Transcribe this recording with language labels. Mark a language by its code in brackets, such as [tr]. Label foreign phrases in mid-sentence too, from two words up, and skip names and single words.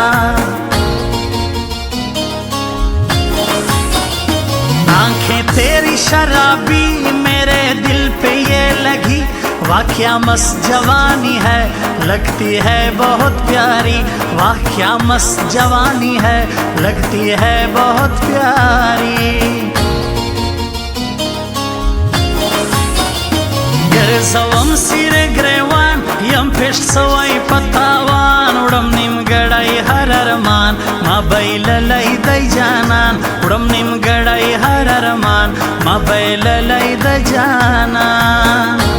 [hi] आंखें तेरी शराबी मेरे दिल पे ये लगी वाह क्या मस्त जवानी है लगती है बहुत प्यारी वाह क्या मस्त जवानी है लगती है बहुत प्यारी [ps] ګرځوم سیر ګریوان یم پېښ سوی پتاوان وړم نیمګړی هر ارمان ما بیللی دی جانان وړم نیمګړی هر ارمان ما بیللی دی جانان